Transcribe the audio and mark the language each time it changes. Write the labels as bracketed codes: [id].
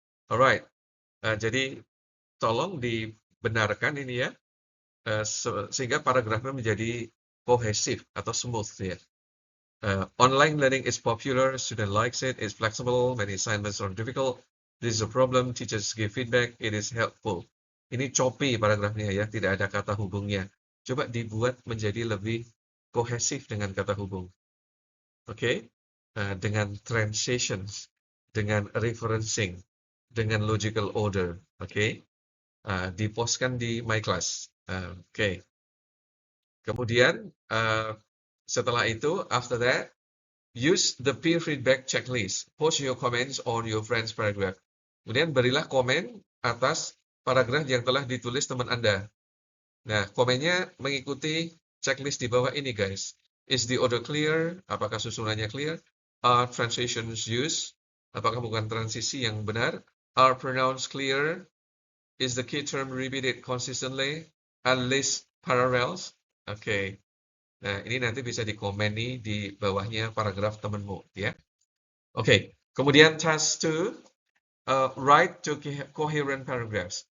[id] Alright. Jadi tolong dibenarkan ini ya, sehingga paragrafnya menjadi kohesif atau smooth ya. [en] Online learning is popular, student likes it, it's flexible, many assignments are difficult, this is a problem, teachers give feedback, it is helpful. [id] Ini choppy paragrafnya ya, tidak ada kata hubungnya. Coba dibuat menjadi lebih kohesif dengan kata hubung. Oke? Dengan transitions, dengan referencing, dengan [en] logical order. [id] Oke? Dipostkan di [en] my class. Oke. [id] Kemudian, setelah itu, [en] after that, use the peer feedback checklist. Post your comments on your friend's paragraph. [id] Kemudian berilah komen atas paragraf yang telah ditulis teman Anda. Nah, komennya mengikuti checklist di bawah ini, guys. [en] Is the order clear? [id] Apakah susunannya [en] clear? Are transitions used? [id] Apakah bukan transisi yang benar? [en] Are pronouns clear? Is the key term repeated consistently? And list parallels? [id] Oke. Nah, ini nanti bisa dikomen nih di bawahnya paragraf temenmu, ya. Oke. [en] Kemudian task 2, write two coherent paragraphs.